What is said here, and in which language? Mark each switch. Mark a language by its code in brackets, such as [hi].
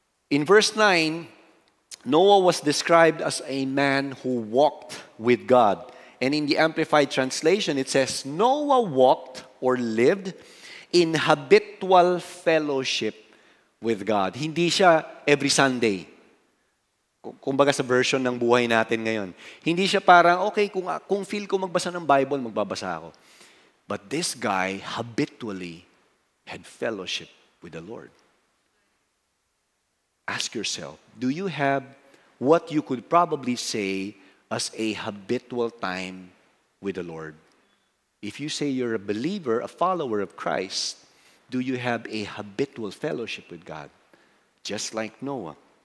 [en] In verse 9, Noah was described as a man who walked with God. And in the Amplified Translation, it says, Noah walked or lived in habitual fellowship with God. [tl] Hindi siya every Sunday. Kumbaga sa version ng buhay natin ngayon. Hindi siya parang, okay, kung feel ko magbasa ng Bible, magbabasa ako. [en] But this guy habitually had fellowship with the Lord. Ask yourself, do you have what you could probably say as a habitual time with the Lord? If you say you're a believer, a follower of Christ, do you have a habitual fellowship with God? Just like Noah.